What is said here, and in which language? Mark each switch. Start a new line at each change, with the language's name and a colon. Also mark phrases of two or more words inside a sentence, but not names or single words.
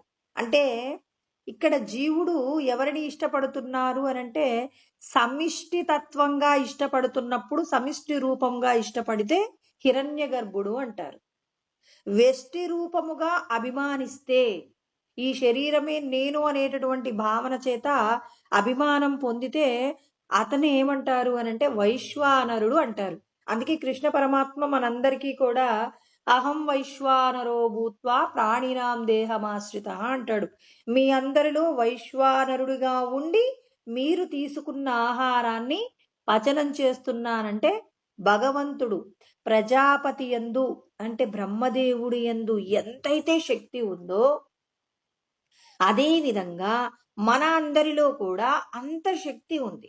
Telugu: అంటే ఇక్కడ జీవుడు ఎవరిని ఇష్టపడుతున్నారు అని అంటే సమిష్టి తత్వంగా ఇష్టపడుతున్నప్పుడు సమిష్టి రూపంగా ఇష్టపడితే హిరణ్య గర్భుడు అంటారు. వ్యష్టి రూపముగా అభిమానిస్తే ఈ శరీరమే నేను అనేటటువంటి భావన చేత అభిమానం పొందితే అతను ఏమంటారు అని అంటే వైశ్వానరుడు అంటారు. అందుకే కృష్ణ పరమాత్మ మనందరికీ కూడా
Sanskrit: అహం వైశ్వానరో భూత్వా ప్రాణినాం దేహమాశ్రిత
Telugu: అంటాడు. మీ అందరిలో వైశ్వానరుడిగా ఉండి మీరు తీసుకున్న ఆహారాన్ని పచనం చేస్తున్నానంటే భగవంతుడు ప్రజాపతి యందు అంటే బ్రహ్మదేవుడి యందు ఎంతైతే శక్తి ఉందో అదే విధంగా మన అందరిలో కూడా అంత శక్తి ఉంది.